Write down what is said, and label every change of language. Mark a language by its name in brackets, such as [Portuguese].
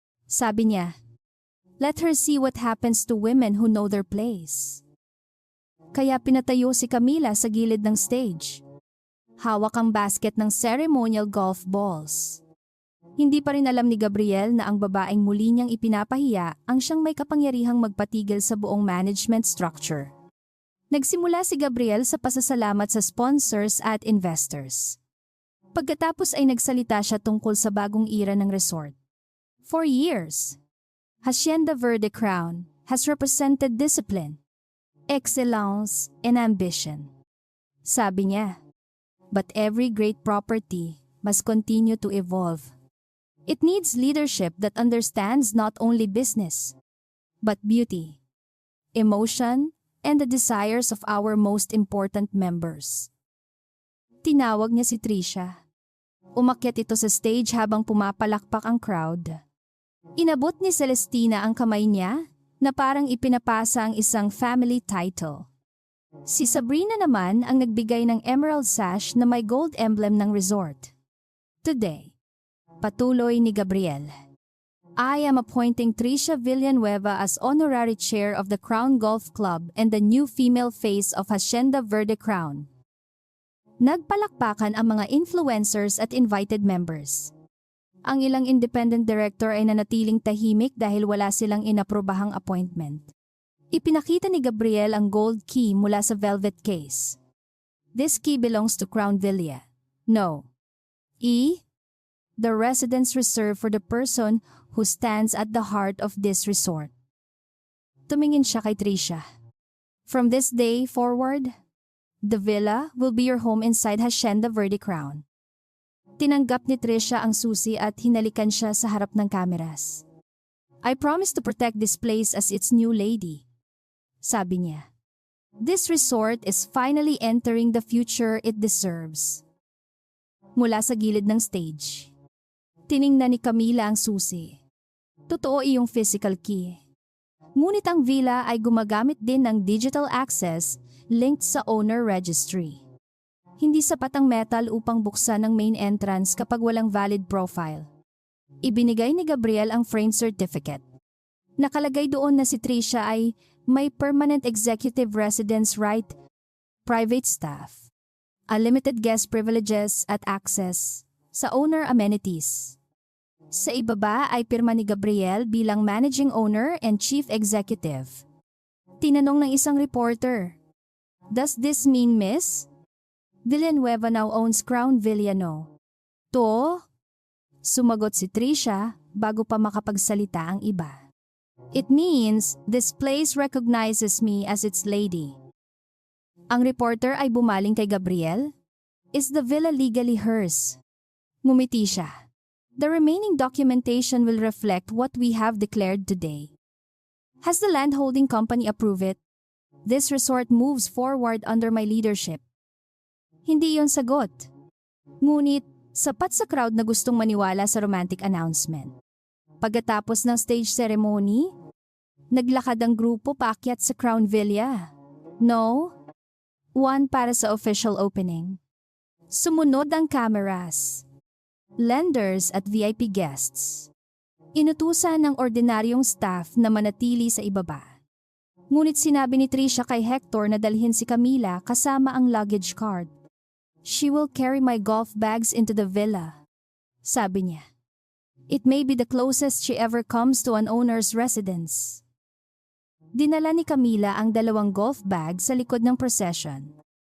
[Filipino] Sabi niya, [English] let her see what happens to women who know their place. [Filipino] Kaya pinatayo si Camila sa gilid ng stage. Hawak ang basket ng ceremonial golf balls. Hindi pa rin alam ni Gabriel na ang babaeng muli niyang ipinapahiya ang siyang may kapangyarihang magpatigil sa buong management structure. Nagsimula si Gabriel sa pasasalamat sa sponsors at investors. Pagkatapos ay nagsalita siya tungkol sa bagong era ng resort. [English] For years, Hacienda Verde Crown has represented discipline, excellence, and ambition. [Filipino] Sabi niya, [English] but every great property must continue to evolve. It needs leadership that understands not only business, but beauty, emotion, and the desires of our most important members. [Filipino] Tinawag niya si Trisha. Umakyat ito sa stage habang pumapalakpak ang crowd. Inabot ni Celestina ang kamay niya na parang ipinapasa ang isang family title. Si Sabrina naman ang nagbigay ng emerald sash na may gold emblem ng resort. [English] Today, [Filipino] patuloy ni Gabriel, [English] I am appointing Trisha Villanueva as honorary chair of the Crown Golf Club and the new female face of Hacienda Verde Crown. [Filipino] Nagpalakpakan ang mga influencers at invited members. Ang ilang independent director ay nanatiling tahimik dahil wala silang inaprobahang appointment. Ipinakita ni Gabriel ang gold key mula sa velvet case. [English] This key belongs to Crown Villa. No. The residence reserved for the person who stands at the heart of this resort. [Filipino] Tumingin siya kay Trisha. [English] From this day forward, the villa will be your home inside Hacienda Verde Crown. [Filipino] Tinanggap ni Trisha ang susi at hinalikan siya sa harap ng kameras. [English] I promise to protect this place as its new lady. [Filipino] Sabi niya. [English] This resort is finally entering the future it deserves. [Filipino] Mula sa gilid ng stage, tiningnan ni Camila ang susi. Totoo iyong physical key. Ngunit ang villa ay gumagamit din ng digital access linked sa owner registry. Hindi sapat ang metal upang buksan ang main entrance kapag walang valid profile. Ibinigay ni Gabriel ang frame certificate. Nakalagay doon na si Trisha ay may permanent executive residence right, private staff, unlimited guest privileges at access sa owner amenities. Sa ibaba ay pirma ni Gabriel bilang managing owner and chief executive. Tinanong ng isang reporter, [English] does this mean Miss Villanueva now owns Crown Villa no? To? [Filipino] Sumagot si Trisha bago pa makapagsalita ang iba. [English] It means this place recognizes me as its lady. [Filipino] Ang reporter ay bumaling kay Gabriel. [English] Is the villa legally hers? [Filipino] Ngumiti siya. [English] The remaining documentation will reflect what we have declared today. Has the landholding company approved it? This resort moves forward under my leadership. [Filipino] Hindi yon sagot. Ngunit, sapat sa crowd na gustong maniwala sa romantic announcement. Pagkatapos ng stage ceremony, naglakad ang grupo paakyat sa Crown Villa. No? One para sa official opening. Sumunod ang cameras, lenders at VIP guests. Inutusan ng ordinaryong staff na manatili sa ibaba. Ngunit sinabi ni Trisha kay Hector na dalhin si Camila kasama ang luggage cart. [English] "She will carry my golf bags into the villa," [Filipino] sabi niya. [English] "It may be the closest she ever comes to an owner's residence." [Filipino] Dinala ni Camila ang 2 golf bag sa likod ng procession.